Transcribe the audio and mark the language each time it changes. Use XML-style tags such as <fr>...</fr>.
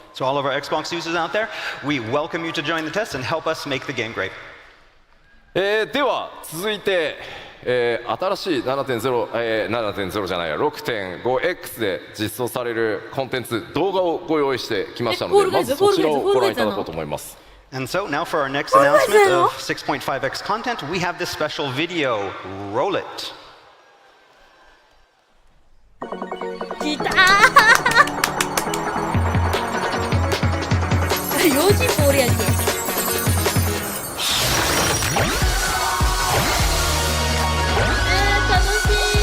<en>So all of our Xbox users out there, we welcome you to join the test and help us make the game great.</en> <ja>では続いて、新しい 7.0、7.0 じゃないや 6.5X で実装されるコンテンツ動画をご用意してきましたので、まずそちらをご覧いただこうと思います。</ja> <en>And so now for our next announcement of 6.5x content, we have this special video. Roll it.</en> <ja>来たー用心棒俺やんけ。楽しい。</ja>